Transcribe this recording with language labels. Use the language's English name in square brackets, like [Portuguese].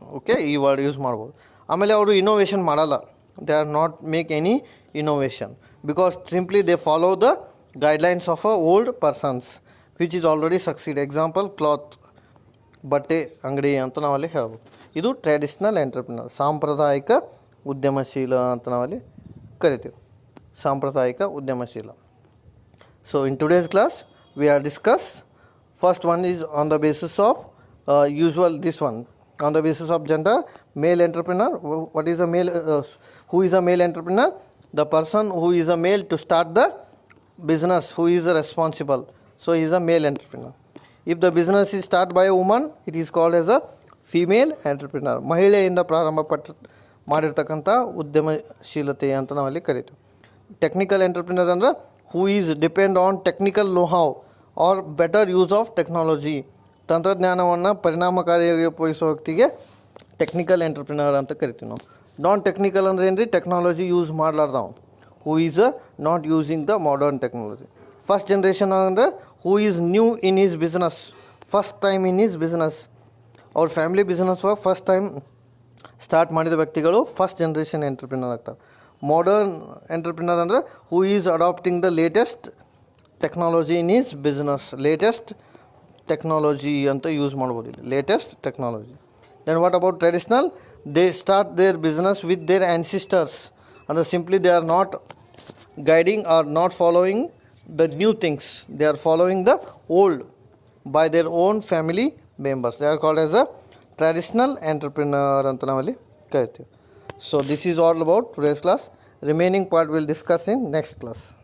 [English] okay, [Kannada] ಈ word use ಮಾಡ್ಬೋದು. ಆಮೇಲೆ ಅವರು ಇನೋವೇಷನ್ ಮಾಡಲ್ಲ. [English] They are not make any innovation because simply they follow the guidelines of a old persons which is already succeed. [Kannada] Example cloth, ಬಟ್ಟೆ ಅಂಗಡಿ ಅಂತ ನಾವಲ್ಲಿ ಹೇಳ್ಬೋದು. ಇದು ಟ್ರೆಡಿಷ್ನಲ್ ಎಂಟರ್ಪ್ರಿನರ್, ಸಾಂಪ್ರದಾಯಿಕ ಉದ್ಯಮಶೀಲ ಅಂತ ನಾವಲ್ಲಿ ಕರಿತೀವಿ. [English] ಸಾಂಪ್ರದಾಯಿಕ ಉದ್ಯಮಶೀಲ. So in today's class we are discussed. First one is on the basis of usual, this one on the basis of gender, male entrepreneur. What is a male, who is a male entrepreneur? The person who is a male to start the business, who is responsible, so he is a male entrepreneur. If the business is started by a woman, it is called as a female entrepreneur. [Kannada] ಮಹಿಳೆಯಿಂದ ಪ್ರಾರಂಭ ಮಾಡಿರ್ತಕ್ಕಂಥ ಉದ್ಯಮಶೀಲತೆ ಅಂತ ನಾವಲ್ಲಿ ಕರಿತೀವಿ. [English] Technical entrepreneur ಅಂದ್ರೆ who is depend on technical know-how or better use of technology. [Kannada] ತಂತ್ರಜ್ಞಾನವನ್ನು ಪರಿಣಾಮಕಾರಿಯಾಗಿ ಉಪಯೋಗಿಸೋ ವ್ಯಕ್ತಿಗೆ ಟೆಕ್ನಿಕಲ್ ಎಂಟರ್ಪ್ರಿನರ್ ಅಂತ ಕರಿತೀವಿ ನಾವು. ನಾನ್ ಟೆಕ್ನಿಕಲ್ ಅಂದ್ರೆ ಏನು ರೀ, technology use ಮಾಡಲಾರ್ದವ್, [English] Who is not using the modern technology. First generation ಅಂದರೆ who is new in is business, first time in is business. [Kannada] ಅವ್ರ family business first time start ಮಾಡಿದ ವ್ಯಕ್ತಿಗಳು ಫಸ್ಟ್ ಜನ್ರೇಷನ್ ಎಂಟರ್ಪ್ರಿನರ್ ಆಗ್ತಾರೆ. [English] Modern entrepreneur ಅಂದರೆ who is adapting the latest technology in is business. [Kannada] Latest technology ಅಂತ use ಮಾಡ್ಬೋದು ಇಲ್ಲಿ, latest technology. [English] Then what about traditional? They start their business with their ancestors. ಅಂದರೆ simply they are not guiding are not following the new things, they are following the old by their own family members. They are called as a traditional entrepreneur [Kannada] ಅಂತ ನಾವಲ್ಲಿ ಕರಿತೀವಿ. [English] So this is all about today's class. Remaining part we'll discuss in next class.